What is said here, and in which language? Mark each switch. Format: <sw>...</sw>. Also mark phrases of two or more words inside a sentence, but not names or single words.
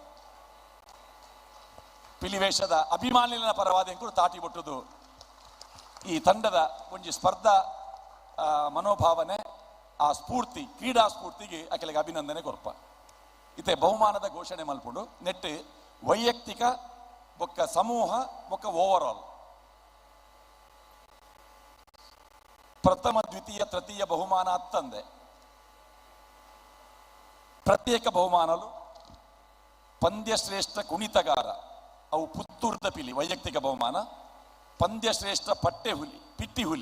<tcy>ಪಿಲಿವೇಷದ ಅಭಿಮಾನಿನ ಪರವಾದ ಎಂಕುಲು ತಾಟಿ ಬೊಟ್ಟುದು ಈ ತಂಡದ ಒಂಜಿ ಸ್ಪರ್ಧಾ ಮನೋಭಾವನೆ ಆ ಸ್ಫೂರ್ತಿ ಕ್ರೀಡಾ ಸ್ಫೂರ್ತಿಗೆ ಅಕೆಲೆಗೆ ಅಭಿನಂದನೆ ಕೊರ್ಪ ಇತ್ತೆ ಬಹುಮಾನದ ಘೋಷಣೆ ಮಲ್ಪುಂಡು ನೆಟ್ ವೈಯಕ್ತಿಕ ಬೊಕ್ಕ ಸಮೂಹ ಬೊಕ್ಕ ಓವರ್ ಆಲ್ ಪ್ರಥಮ ದ್ವಿತೀಯ ತೃತೀಯ ಬಹುಮಾನ ಹತ್ತಂದೆ ಪ್ರತ್ಯೇಕ ಬಹುಮಾನಲು ಪಂದ್ಯಶ್ರೇಷ್ಠ ಕುಣಿತಗಾರ ಅವು ಪುತ್ತೂರ್ದ ಪಿಲಿ ವೈಯಕ್ತಿಕ ಬಹುಮಾನ ಪಂದ್ಯಶ್ರೇಷ್ಠ ಪಟ್ಟೆ ಹುಲಿ ಪಿಟ್ಟಿ ಹುಲಿ</tcy>